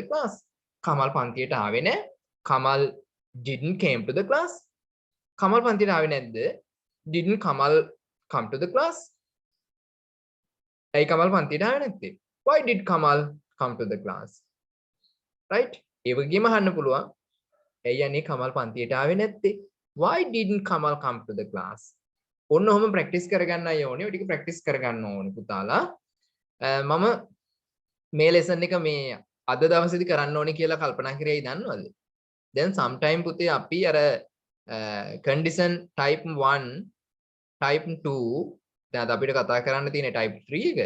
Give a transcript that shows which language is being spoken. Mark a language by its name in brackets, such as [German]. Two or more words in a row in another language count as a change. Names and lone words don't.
[Sinhala] class කමල් පන්තියට ආවේ නැහැ කමල් [English] didn't came to the class [Sinhala] කමල් පන්තියට ආවේ නැද්ද [English] didn't කමල් come to the class [Sinhala] ඇයි කමල් පන්තියට ආවේ නැත්තේ [English] why did කමල් come to the class right [Sinhala] ඒ වගේම අහන්න පුළුවන් ඇයි අනේ කමල් පන්තියට ආවේ නැත්තේ [English] why didn't කමල් come to the class [Sinhala] ඔන්න ඔහොම ප්‍රැක්ටිස් කරගන්නයි ඕනේ ඔය ටික ප්‍රැක්ටිස් කරගන්න ඕනේ පුතාලා මම මේ ලෙසන් එක මේ අද දවසේදී කරන්න ඕනේ කියලා කල්පනා කරේයි දන්නවද දැන් sometime පුතේ අපි අර [English] condition type 1 type 2 [Sinhala] දැන් අපිට කතා කරන්න තියෙන type 3 එක.